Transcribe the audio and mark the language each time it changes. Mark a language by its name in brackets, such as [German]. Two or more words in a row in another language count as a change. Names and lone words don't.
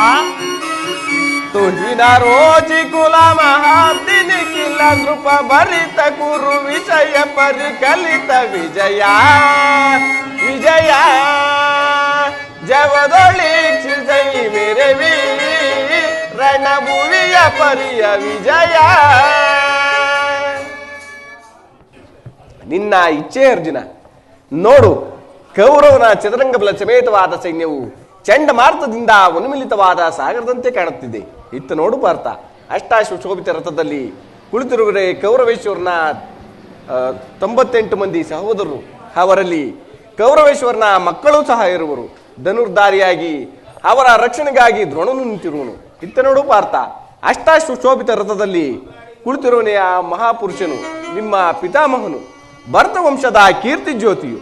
[Kannada] ತುಹಿನ ರೋಚಿ ಕುಲ ಮಹಾಬ್ದಿ ನಿಖಿಲ ನೃಪ ಭರಿತ ಕುರು ವಿಷಯ ಪರಿಕಲಿತ ವಿಜಯ ವಿಜಯ ಜವದೊಳಿಕ್ಷಿಸೈ ಮೆರವಿ ರಣಭುವಿಯ ಪರಿಯ ವಿಜಯ. ನಿನ್ನ ಇಚ್ಛೆ ಅರ್ಜುನ. ನೋಡು, ಕೌರವನ ಚದುರಂಗ ಬಲ ಸಮೇತವಾದ ಸೈನ್ಯವು ಚಂಡಮಾರುತದಿಂದ ಉನ್ಮಿಲಿತವಾದ ಸಾಗರದಂತೆ ಕಾಣುತ್ತಿದೆ. ಇತ್ತ ನೋಡು ಪಾರ್ಥ, ಅಷ್ಟಾಶೋಭಿತ ರಥದಲ್ಲಿ ಕುಳಿತಿರುವರೆ ಕೌರವೇಶ್ವರನ 98 ಮಂದಿ ಸಹೋದರರು, ಅವರಲ್ಲಿ ಕೌರವೇಶ್ವರನ ಮಕ್ಕಳು ಸಹ ಇರುವರು. ಧನುರ್ಧಾರಿಯಾಗಿ ಅವರ ರಕ್ಷಣೆಗಾಗಿ ದ್ರೋಣನು ನಿಂತಿರುವನು. ಇತ್ತ ನೋಡು ಪಾರ್ಥ, ಅಷ್ಟಾಶೋಭಿತ ರಥದಲ್ಲಿ ಕುಳಿತಿರುವನೇ ಆ ಮಹಾಪುರುಷನು ನಿಮ್ಮ ಪಿತಾಮಹನು, ಭರತ ವಂಶದ ಕೀರ್ತಿ ಜ್ಯೋತಿಯು.